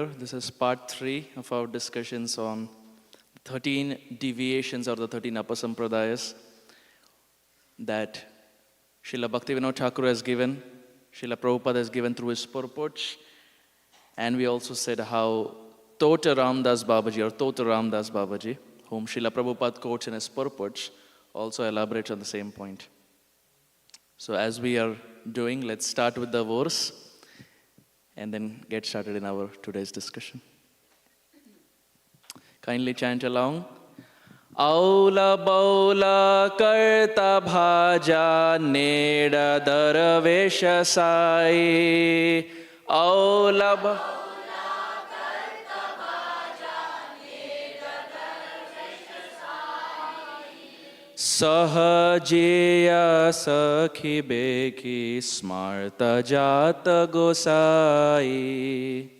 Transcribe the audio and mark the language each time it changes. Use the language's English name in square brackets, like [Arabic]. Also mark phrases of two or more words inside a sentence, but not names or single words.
[English] This is part 3 of our discussions on 13 deviations or the 13 upper Sampradayas that Srila Bhaktivinoda Thakur has given, Srila Prabhupada has given through his purports, and we also said how Tota Ramdas Babaji, whom Srila Prabhupada quotes in his purports, also elaborates on the same point. So as we are doing, let's start with the verse and then get started in our today's discussion. Kindly chant along. [Bangla] আউল বাউল কর্তা ভজা নেড়া দরবেশ সাঁই. আউল বাউল সহজিয়া সখী ভেকী স্মার্ত জাত গোসাঁই.